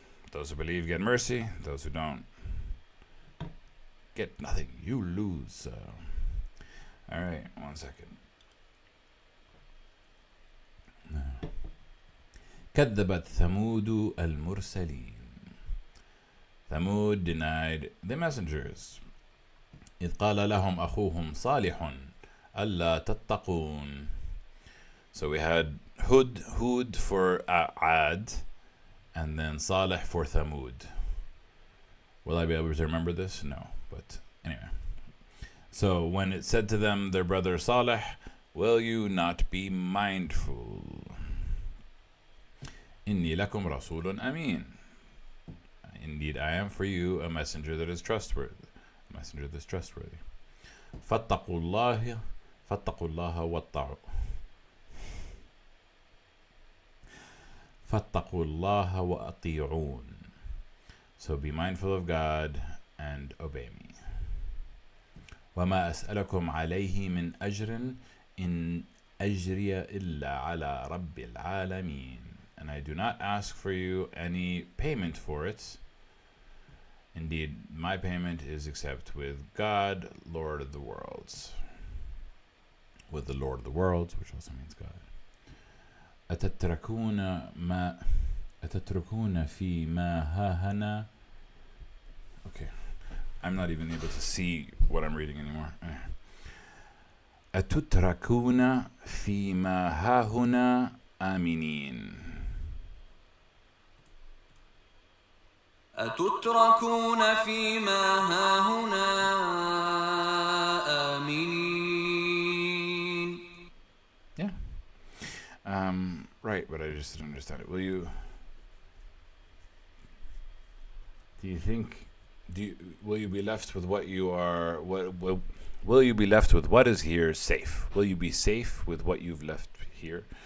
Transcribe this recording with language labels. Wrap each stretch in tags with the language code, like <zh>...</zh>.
<en>Those who believe get mercy. Those who don't get nothing. You lose. All right, 1 second.</en> <ar>كذبت ثمود المرسلين.</ar> <en>Thamud denied the messengers.</en> <ar>إذ قال لهم أخوهم صالح ألا تتقون.</ar> <en>So we had Hud for Ad, and then Salih for Thamud. Will I be able to remember this? No, but anyway. So when it said to them, their brother Salih, will you not be mindful?</en> <ar>إني لكم رسول أمين.</ar> <en>Indeed, I am for you a messenger that is trustworthy. A messenger that's trustworthy.</en> <ar>فاتقوا الله واتقوا. فاتقوا الله وأطيعون.</ar> <en>So be mindful of God and obey me.</en> <ar>وما أسألكم عليه من أجر إن أجري إلا على رب العالمين.</ar> <en>And I do not ask for you any payment for it. Indeed, my payment is except with God, Lord of the worlds. With the Lord of the worlds, which also means God.</en> <ar>أتتركون في ما هاهنا.</ar> <en>Okay, I'm not even able to see what I'm reading anymore.</en> <ar>أتتركون في ما هاهنا آمنين. أتتركون فيما هاهنا آمنين.</ar> <en>Yeah. Right, but I just didn't understand it. Will you be left with what you are, will you be left with what is here safe? Will you be safe with what you've left here?</en>